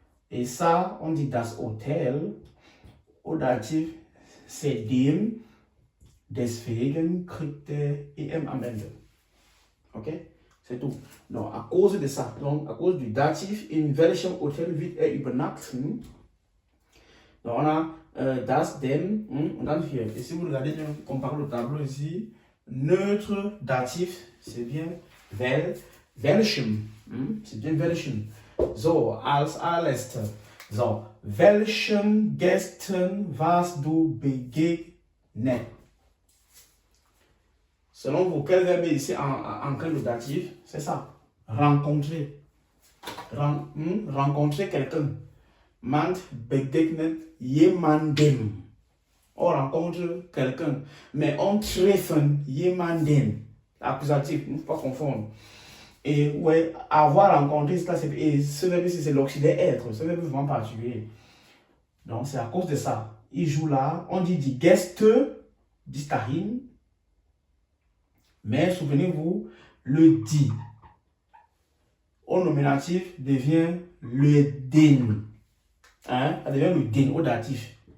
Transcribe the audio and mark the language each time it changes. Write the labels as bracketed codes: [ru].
[fr] Et ça, on dit das Hotel, au datif, c'est dem, [de] deswegen kriegt EM am Ende. [fr] Ok? C'est tout. Donc, à cause de ça, donc à cause du datif, [de] in welchem Hotel wird übernachten? [fr] Donc, on a das, dem, [de] und dann hier. [fr] Et si vous regardez, comparez le tableau ici, neutre, datif, c'est bien welchem. C'est bien welchem. [de] So, als allerletzter. So, welchen Gästen warst du begegnet? [fr] Selon vous, quel verbe est ici en cas de datif? C'est ça. Rencontrer. Rencontrer quelqu'un. [de] Man begegnet jemandem. [fr] On rencontre quelqu'un. Mais on [de] treffen jemanden. [fr] Accusatif, il ne faut pas confondre. Et ouais, avoir rencontré, ce verbe ici, c'est l'auxiliaire être. Ce verbe est vraiment particulier. Donc, c'est à cause de ça. Il joue là. On dit die Gäste, [de] bis dahin. [fr] Mais souvenez-vous, le die au nominatif devient le den. Hein? Ça devient le den au datif.